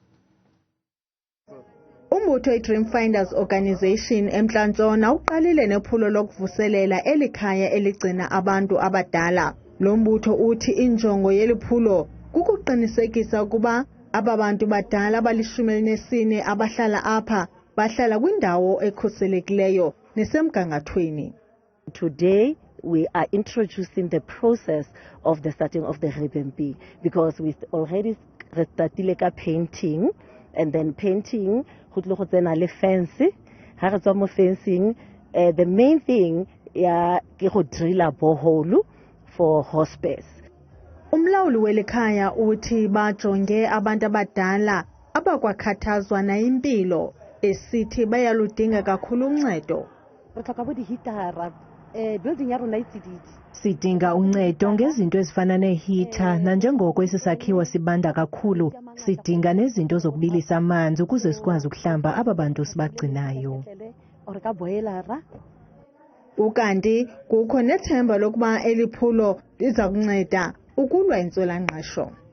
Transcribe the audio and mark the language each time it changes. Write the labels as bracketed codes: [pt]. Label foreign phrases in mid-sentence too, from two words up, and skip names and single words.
[xh] Umbutho i-Dream Finders Organization eMntla-Ntshona uqalile nephulo lokuvuselela eli khaya eligcina abantu abadala. Lo mbutho uthi injongo yeliphulo kukuqinisekisa ukuba aba bantu badala abali-14 abahlala apha bahlala kwindawo ekhuselekileyo nesemgangathweni. [en] Today we are introducing the process of the starting of the revamp because we already started painting, and then painting [tn] go tsena le [en] fence. [tn] Ha re tswa mo fencing, [en] the main thing [tn] ya ke go drilla borehole [en] for hospice. [xh] Umlawuli welikhaya uthi bajonge abantu abadala abakwakhathazwa nayimpilo esithi bayaludinga kakhulu uncedo. [tn] Building ya rona itsididi. [xh] Sidinga uncedo ngezinto ezifana neehita nanjengoko esi sakhiwo sibanda kakhulu sidinga nezinto zokubilisa amanzi ukuze sikwazi ukuhlamba aba bantu sibagcinayo. Ukanti kukho nethemba lokuba eliphulo liza kunceda ukulwa intswelangqesho.